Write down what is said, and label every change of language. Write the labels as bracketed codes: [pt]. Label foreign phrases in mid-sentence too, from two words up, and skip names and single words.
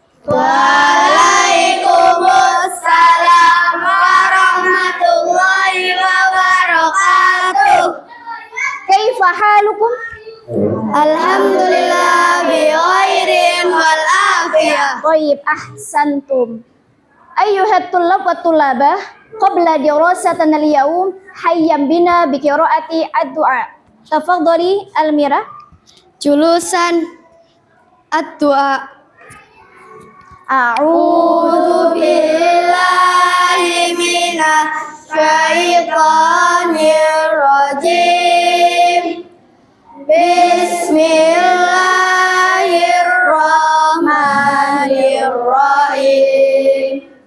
[ar] وعليكم السلام ورحمة الله وبركاته. كيف حالكم? الحمد لله بخير والعافية. Baik, أحسنتم. أيها الطلاب والطالبات, قبل دراستنا اليوم هيا بنا بقراءة الدعاء. تفضلي Almira. جلوساً الدعاء. أعوذ بالله من الشيطان الرجيم. بسم الله الرحمن الرحيم.